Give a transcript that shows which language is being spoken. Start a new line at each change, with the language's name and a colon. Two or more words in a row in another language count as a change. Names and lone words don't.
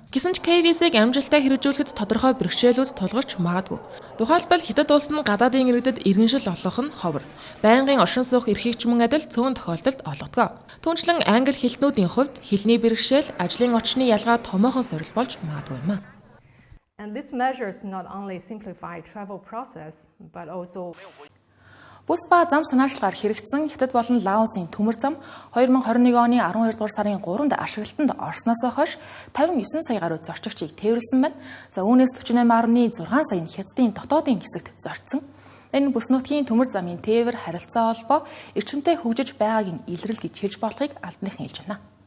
Mongolian: Гэсэн ч K-визийг амжилттай хэрэгжүүлэхэд тодорхой бэрхшээлүүд тулгарч магадгүй. Тухайлбал Хятад улс нь гадаадын иргэдэд иргэншил олгох нь ховор. Байнгын оршин суух эрхийг ч мөн адил цөөн тохиолдолд олгодог. Түүнчлэн англи хэлтнүүдийн хувьд хэлний бэрхшээл, ажлын орчны ялгаа томоохон сорил болж магадгүй юм а.
English: And this measures not only simplify travel process, but also
Mongolian: Бүс ба зам санаачлагаар хэрэгцсэн Хятад болон Лаосын төмөр зам 2021 оны 12 дугаар сарын 3-нд ашиглалтанд орсноос хойш 59 сая гаруй зорчигчийг тээвэрлсэн байна. За үүнээс 48.6 сая нь Хятадын дотоодын хэсэгт зорчсон. Энэ бүс нутгийн төмөр замын тээвэр харилцаа холбоо эрчимтэй хөгжиж байгааг нь илрэл гэж хэлж болохыг албаныхан хэлж байна.